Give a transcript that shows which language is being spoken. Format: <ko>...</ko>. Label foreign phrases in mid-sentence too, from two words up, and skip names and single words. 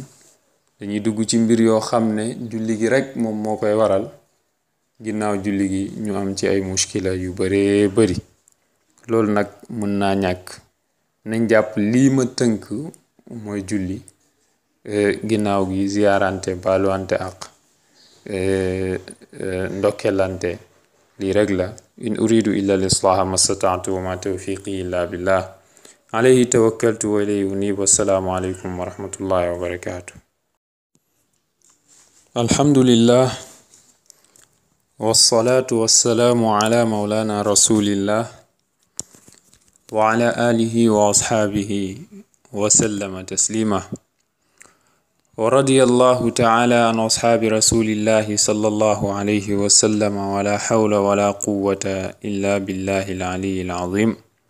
<wo>dañuy dugg ci mbir yoo xam ne julli gi rek moom moo koy waral ginnaaw julli gi ñu am ci ay muskila yu baree bari loolu nag mën naa ñàkk nañ jàpp lii ma tënk mooy julli ginnaaw gi ziyaarante baaluwante ak ndokkelante lii rek la</wo> <ar>إن أريد إلا الإصلاح ما استطعت وما توفيقي إلا بالله عليه توكلت وإليه أنيب. والسلام عليكم ورحمة الله وبركاته. الحمد لله والصلاة والسلام على مولانا رسول الله وعلى آله وأصحابه وسلم تسليما ورضي الله تعالى عن أصحاب رسول الله صلى الله عليه وسلم ولا حول ولا قوة إلا بالله العلي العظيم.</ar>